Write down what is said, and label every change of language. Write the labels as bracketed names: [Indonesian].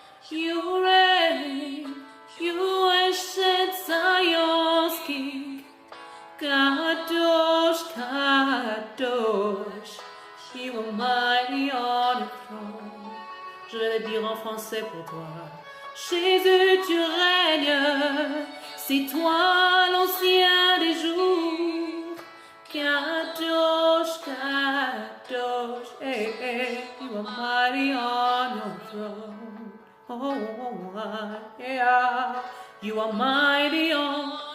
[English] You reign, you ancient Zion's King. Kadosh, Kadosh, you are mighty on the throne. [French] Je vais le dire en français pour toi. Jésus, tu règnes, c'est toi l'ancien des jours. [English] Kadosh, Kadosh, hey, hey, you are mighty on your throne. Oh, yeah, you are mighty on.